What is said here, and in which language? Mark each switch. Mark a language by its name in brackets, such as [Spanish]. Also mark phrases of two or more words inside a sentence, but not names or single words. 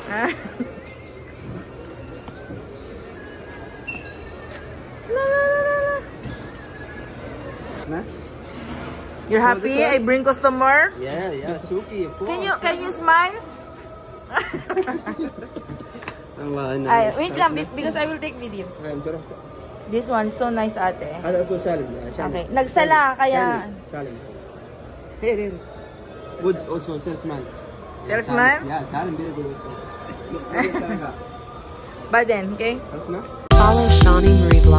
[English] You're happy? I bring customer? Yeah, Suki, of course. Can you smile? Wait lang, because I will take video. This one is so nice, ate. [Arabic] هذا اسمه سالم. [Filipino] Okay. Nagsala, kaya... [Arabic] سالم. [English] Here. Good also, salesman. Salesman? Yeah, Salim, very good also. But then, okay? Follow Shani Marie